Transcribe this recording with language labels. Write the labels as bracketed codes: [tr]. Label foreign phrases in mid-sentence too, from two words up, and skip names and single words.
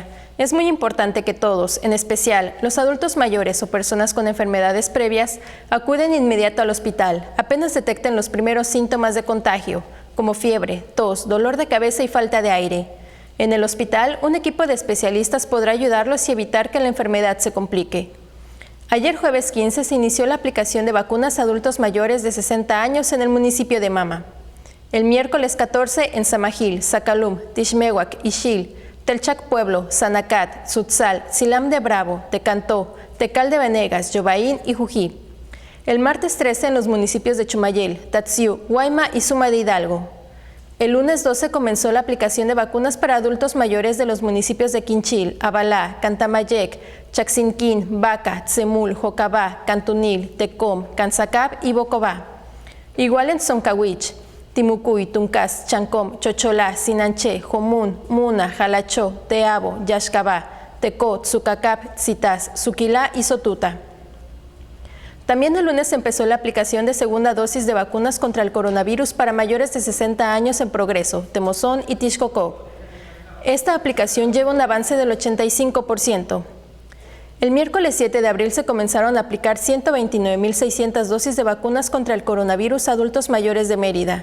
[es] Es muy importante que todos, en especial los adultos mayores o personas con enfermedades previas, acuden inmediato al hospital apenas detecten los primeros síntomas de contagio, como fiebre, tos, dolor de cabeza y falta de aire. En el hospital, un equipo de especialistas podrá ayudarlos y evitar que la enfermedad se complique. Ayer jueves 15 se inició la aplicación de vacunas a adultos mayores de 60 años en el municipio de Mama. El miércoles 14 en Samajil, Zacalum, Tixmehuac, Ixil, Telchac Pueblo, Sanacat, Tzutzal, Silam de Bravo, Tecantó, Tecal de Venegas, Yobaín y Jují. El martes 13 en los municipios de Chumayel, Tatsiu, Guayma y Suma de Hidalgo. El lunes 12 comenzó la aplicación de vacunas para adultos mayores de los municipios de Quinchil, Abalá, Cantamayec, Chaxinquín, Baca, Tzemul, Jocabá, Cantunil, Tecom, Canzacab y Bocobá. Igual en Zoncahuich, Timucuy, Tuncas, Chancom, Chocholá, Sinanché, Jomún, Muna, Jalachó, Teabo, Yaxcabá, Tecó, Tzucacap, Tzitás, Zuquilá y Sotuta. También el lunes empezó la aplicación de segunda dosis de vacunas contra el coronavirus para mayores de 60 años en Progreso, Temozón y Tixcocó. Esta aplicación lleva un avance del 85%. El miércoles 7 de abril se comenzaron a aplicar 129.600 dosis de vacunas contra el coronavirus a adultos mayores de Mérida.